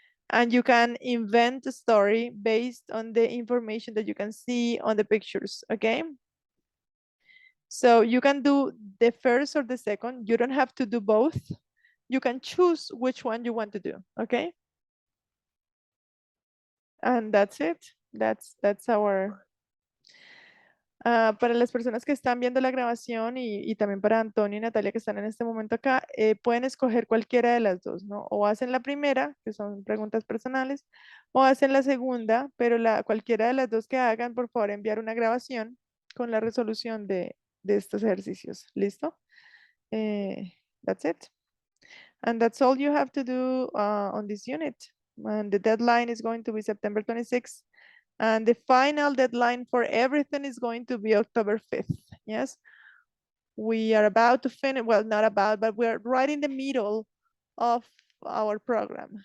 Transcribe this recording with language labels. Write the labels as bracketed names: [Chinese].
[English] And you can invent a story based on the information that you can see on the pictures, okay? So you can do the first or the second. You don't have to do both. You can choose which one you want to do, okay? And that's it. That's our [Spanish] para las personas que están viendo la grabación y también para Antonio y Natalia que están en este momento acá, pueden escoger cualquiera de las dos, ¿no? O hacen la primera, que son preguntas personales, o hacen la segunda, pero cualquiera de las dos que hagan, por favor, enviar una grabación con la resolución de estos ejercicios. [English] ¿Listo? That's it. And that's all you have to do on this unit. And the deadline is going to be September 26th. And the final deadline for everything is going to be October 5th. Yes. We are about to finish, well, not about, but we're right in the middle of our program.